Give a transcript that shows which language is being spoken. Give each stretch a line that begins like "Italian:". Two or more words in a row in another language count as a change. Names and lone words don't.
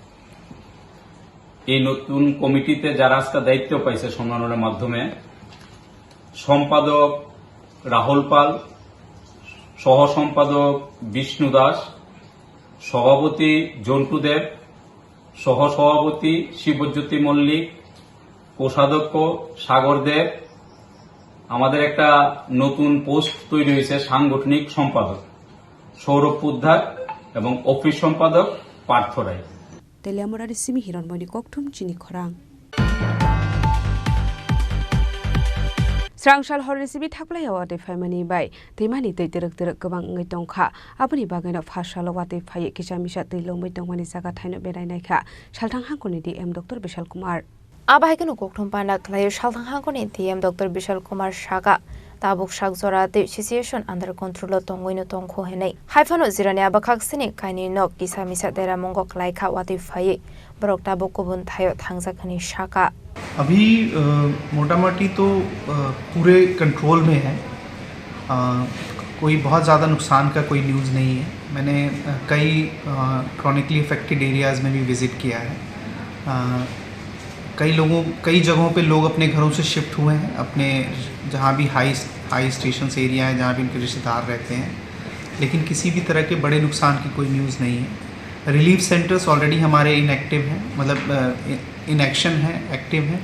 Bangla: এই নতুন কমিটিতে যারা আজকে দায়িত্ব পাইছে সম্মেলনের মাধ্যমে সম্পাদক রাহুল পাল সহ সম্পাদক বিষ্ণু দাস সভাপতি জন্টু দেব সহ সভাপতি শিবজ্যোতি মল্লিক কোষাধ্যক্ষ সাগর দেব আমাদের একটা নতুন পোস্ট তৈরি হয়েছে সাংগঠনিক সম্পাদক সৌরভ পুদ্ধার এবং অফিস সম্পাদক পার্থ রায়
Kok Borok: তেলিয়ামুড়ার সিমি হিরণমণি ককটুম চিনি খরাং स्रांसाल हरनिसिबि थाख्लायाव वाटे फायमानि बाय दैमानि दै देरक देरक गोबां ngै दंखा आबनि बागैनो फासाल वाटे फाय किसा मिसा दै लंमै दंमानि जागा थायनो बेरायनायखा सालथां हांखुनि डीएम डॉक्टर विशाल कुमार आबायखनो गक्थम पाना खलाय सालथां हांखुनि डीएम डॉक्टर विशाल कुमार सागा ताबुक साग जराते
English: situation under control
Kok Borok: तंगैनो तंखो हेनै हाइफानो जिरानि आबाखाक्सिनि काइनि नक किसा मिसा देरा मंगक लायखा वाटे फाय बरक ताबुक गुबुन थायो थांजाखनि साका
Hindi: अभी मोटा मोटी तो पूरे कंट्रोल में है कोई बहुत ज़्यादा नुकसान का कोई न्यूज़ नहीं है मैंने कई
English: chronically affected areas
Hindi: में भी विज़िट किया है कई जगहों पे लोग अपने घरों से शिफ्ट हुए हैं अपने जहाँ भी
English: high station area
Hindi: है जहाँ भी उनके रिश्तेदार रहते हैं लेकिन किसी भी तरह के बड़े नुकसान की कोई न्यूज़ नहीं है
English: relief centers already
Hindi: हमारे इनएक्टिव हैं, मतलब
English: in action
Hindi: हैं, एक्टिव हैं।